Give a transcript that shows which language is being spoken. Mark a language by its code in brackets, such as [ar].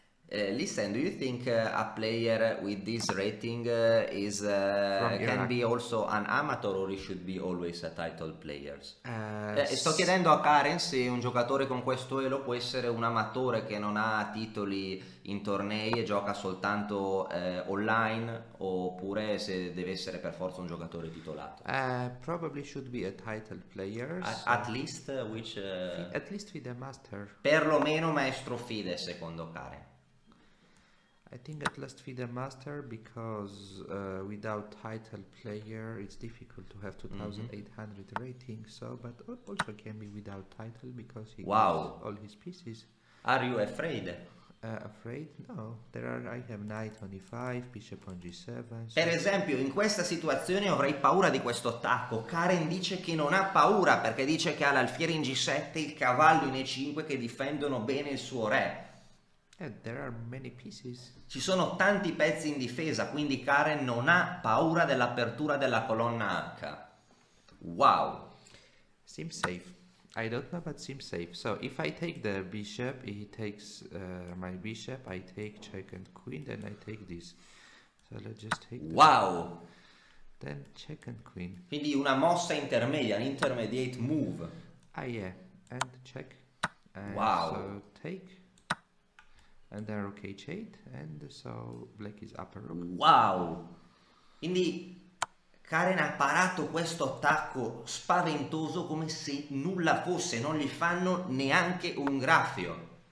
[en] Listen, do you think a player with this rating is can Iraq. be also an amateur or he should be always a title player? Uh, [it] Sto chiedendo a Karen se un giocatore con questo elo può essere un amatore che non ha titoli in tornei e gioca soltanto online, oppure se deve essere per forza un giocatore titolato. [en] Probably should be a title player. At least which At least with a master. [it] perlomeno maestro FIDE secondo Karen. [en] I think at least with a master because without title player it's difficult to have 2800 rating. So, but also can be without title because he Wow. gets all his pieces. Are you afraid? Afraid? No. I have knight on e5, bishop on g7. So [it] Per esempio, in questa situazione avrei paura di questo attacco. Karen dice che non ha paura perché dice che ha l'alfiere in G7 e il cavallo in E5 che difendono bene il suo re. [en] there are many pieces. [it] Ci sono tanti pezzi in difesa, quindi Karen non ha paura dell'apertura della colonna H. [en] Wow! Seems safe. I don't know, but seems safe. So if I take the bishop, he takes my bishop. I take check and queen, then I take this. So let's just take this. Wow! Then check and queen. [it] Quindi una mossa intermedia, un [en] intermediate move. Ah yeah, and check. And Wow. So take. And then rook h8, and so black is upper rook. Wow! [it] Quindi Karen ha parato questo attacco spaventoso come se nulla fosse, non gli fanno neanche un graffio.